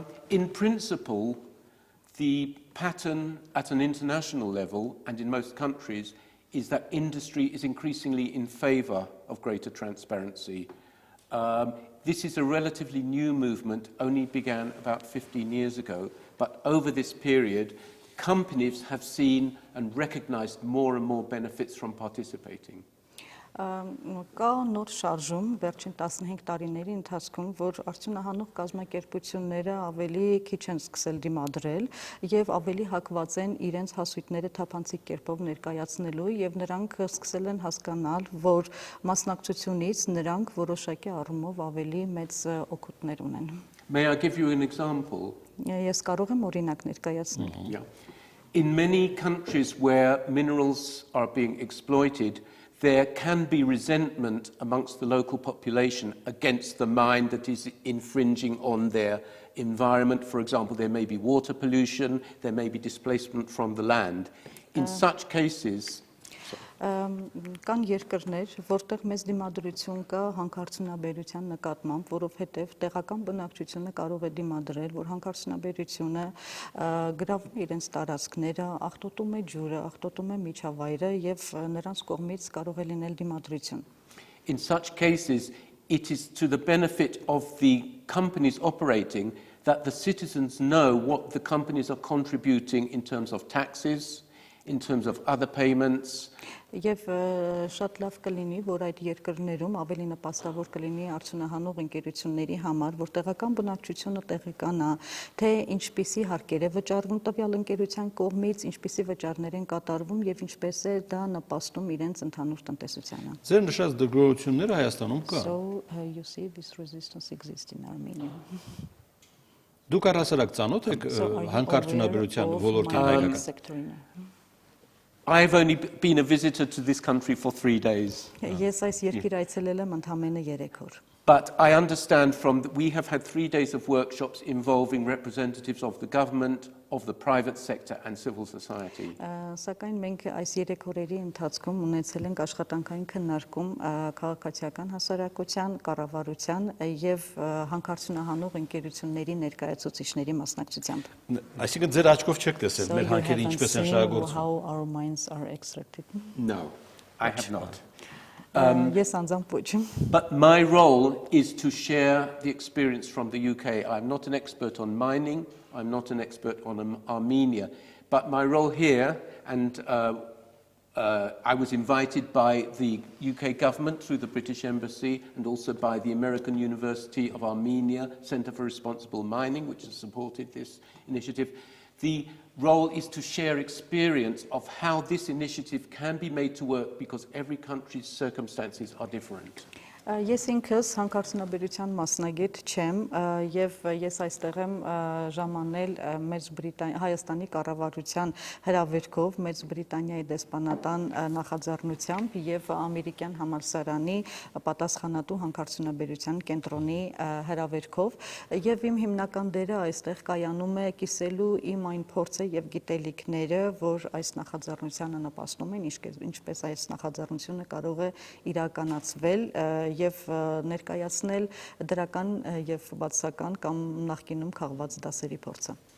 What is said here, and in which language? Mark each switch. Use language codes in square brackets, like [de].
[en] In principle, the pattern at an international level and in most countries is that industry is increasingly in favor of greater transparency. This is a relatively new movement, only began about 15 years ago, but over this period, companies have seen and recognized more and more benefits from participating. [hy] Կա նոր շարժում վերջին 15 տարիների ընթացքում, որ արդյունահանող կազմակերպությունները ավելի քիչ են սկսել դիմադրել եւ ավելի հակված են իրենց հասույթները թափանցիկ կերպով ներկայացնելու եւ նրանք սկսել են հասկանալ, որ մասնակցությունից նրանք որոշակի առումով ավելի մեծ օգուտներ ունեն։ [en] May I give you an example? [hy] Ես կարող եմ օրինակ ներկայացնել։ [en] Yeah. In many countries where minerals are being exploited, there can be resentment amongst the local population against the mine that is infringing on their environment. For example, there may be water pollution, there may be displacement from the land. In such cases, [hy] Կան երկրներ, որտեղ մեծ դիմադրություն կա հանքարդյունաբերության նկատմամբ, որովհետև տեղական բնակչությունը կարող է դիմադրել, որ հանքարդյունաբերությունը գրավում է իրենց տարածքները, աղտոտում է ջուրը, աղտոտում է միջավայրը եւ նրանց կողմից կարող է լինել դիմադրություն։ [en] In such cases, it is to the benefit of the companies operating that the citizens know what the companies are contributing in terms of taxes, in terms of other payments. [hy] Եվ շատ լավ կլինի, որ այդ երկրներում ավելի նպաստավոր կլինի արդյունահանող ընկերությունների համար, որ տեղական բնակչությունը տեղեկանա, թե ինչպիսի հարկեր է վճարվում տվյալ ընկերության կողմից, ինչպիսի վճարներ են կատարվում եւ ինչպես է դա նպաստում իրենց ընդհանուր տնտեսությանը։ Ձեր նշած դժգոհությունները Հայաստանում կան։ [en] So you see this resistance exists in Armenia. [hy] Դուք առհասարակ ծանոթ եք հանքարդյունաբերության ոլորտին հայկական։ [en] I've only been a visitor to this country for 3 days. [hy] Ես այս երկիր այցելել եմ ընդամենը 3 օր։ [en] But I understand we have had 3 days of workshops involving representatives of the government, of the private sector and civil society. [hy] Սակայն մենք այս 3 օրերի ընթացքում ունեցել ենք աշխատանքային քննարկում քաղաքացիական հասարակության, կառավարության եւ հանքարդյունահանող ընկերությունների ներկայացուցիչների մասնակցությամբ։ Այսինքն ձեր աչքով չեք տեսել մեր հանքերը ինչպես են շահագործվում։ [en] How our mines are extracted. No, I have not. [hy] Yes, անձամբ ոչ։ [en] But my role is to share the experience from the UK. I'm not an expert on mining, I'm not an expert on Armenia, but my role here, and I was invited by the UK government through the British Embassy and also by the American University of Armenia Centre for Responsible Mining, which has supported this initiative. The role is to share experience of how this initiative can be made to work because every country's circumstances are different. [hy] Ես ինքս հանքարդյունաբերության մասնագետ չեմ եւ ես այստեղ եմ ժամանել Հայաստանի կառավարության հրավերքով Մեծ Բրիտանիայի դեսպանատան նախաձեռնությամբ եւ ամերիկյան համալսարանի պատասխանատու հանքարդյունաբերության կենտրոնի հրավերքով եւ իմ հիմնական դերը այստեղ կայանում է կիսելու իմ այն փորձը եւ գիտելիքները, որ այս նախաձեռնությանը նպաստում են, ինչպես այս նախաձեռնությունը կարող է իրականացվել եւ ներկայացնել դրական եւ բացասական կամ նախկինում քաղված դասերի փորձը։